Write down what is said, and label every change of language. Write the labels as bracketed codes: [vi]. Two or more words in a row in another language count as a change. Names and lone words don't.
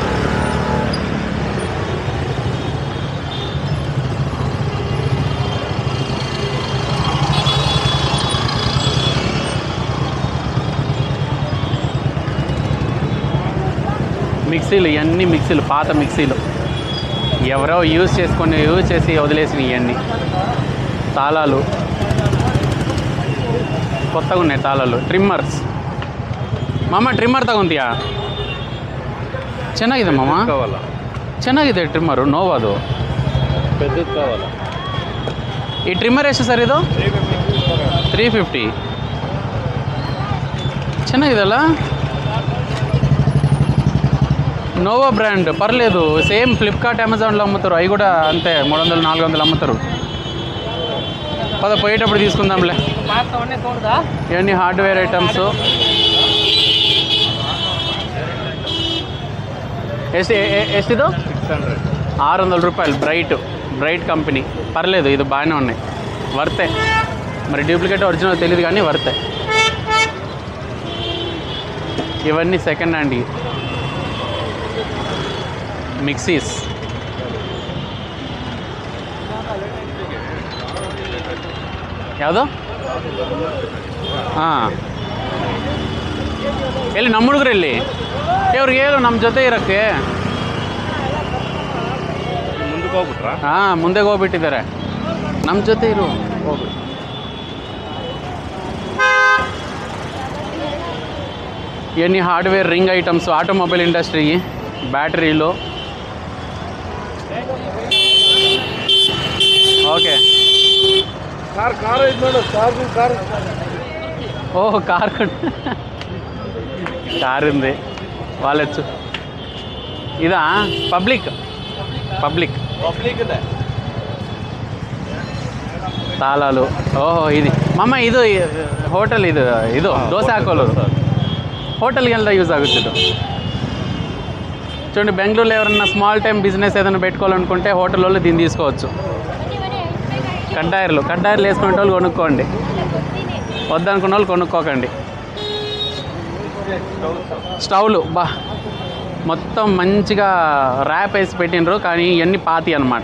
[te] మిక్సీలు, ఇవన్నీ మిక్సీలు, పాత మిక్సీలు. ఎవరో యూజ్ చేసి వదిలేసినవి ఇవన్నీ. తాళాలు కొత్తగా ఉన్నాయి, తాళాలు. [kn] ట్రిమ్మర్స్ ಮಾಮ, ಟ್ರಿಮ್ಮರ್ ತಗೊಂತೀಯಾ? ಚೆನ್ನಾಗಿದೆ ಮಾಮ, ಚೆನ್ನಾಗಿದೆ ಟ್ರಿಮ್ಮರು. ನೋವದು [te] పెద్దది కావాలా? ఈ ట్రిమ్మర్ [kn] ಎಷ್ಟು ಸರ್ ಇದು? 350. ಚೆನ್ನಾಗಿದೆಲ್ಲ. [te] నోవా బ్రాండ్ పర్లేదు. సేమ్ ఫ్లిప్కార్ట్, అమెజాన్లో అమ్ముతారు. అవి కూడా అంతే 300 400 అమ్ముతారు. పద పోయేటప్పుడు తీసుకుందాంలే. ఇవన్నీ [en] hardware items. [te] ఎస్టిదో 600 రూపాయలు. బ్రైట్ కంపెనీ. పర్లేదు, ఇది బాగానే ఉన్నాయి, వర్తే. మరి డూప్లికేట్ ఒరిజినల్ తెలియదు, కానీ వర్తే. ఇవన్నీ [en] second hand mixies. [kn] ಯಾವುದೋ ಎಲ್ಲಿ ನಮ್ಮ ಹುಡುಗರು ಎಲ್ಲಿ? ಇವ್ರಿಗೆ ಹೇಳು ನಮ್ಮ ಜೊತೆ ಇರೋಕ್ಕೆ. ಮುಂದಕ್ಕೆ ಹೋಗ್ಬಿಟ್ರಾ? ಮುಂದೆ ಹೋಗ್ಬಿಟ್ಟಿದ್ದಾರೆ. ನಮ್ಮ ಜೊತೆ ಇರು. [te] ఇవన్నీ [en] hardware ring items, automobile industry, [te] బ్యాటరీలు. ఓకే. ఓహ్, కార్ కార్ ఉంది. వాళ్ళొచ్చు. ఇదా పబ్లిక్ తాళాలు. ఓహో, ఇది [kn] మಮ್ಮ ಇದು ಹೋಟೆಲ್ ಇದು ದೋಸೆ ಹಾಕೋಲು [te] హోటల్కి వెళ్తా యూజ్ ఆగుతుంది. చూడండి, బెంగళూరులో ఎవరన్నా [en] small time business [te] ఏదైనా పెట్టుకోవాలనుకుంటే హోటల్ వాళ్ళు దీన్ని తీసుకోవచ్చు. కడ్డాయిర్లు వేసుకునే వాళ్ళు కొనుక్కోండి, వద్దనుకున్న వాళ్ళు కొనుక్కోకండి. స్టవ్లు మొత్తం మంచిగా ర్యాప్ వేసి పెట్టినరు, కానీ ఇవన్నీ పాతి అనమాట.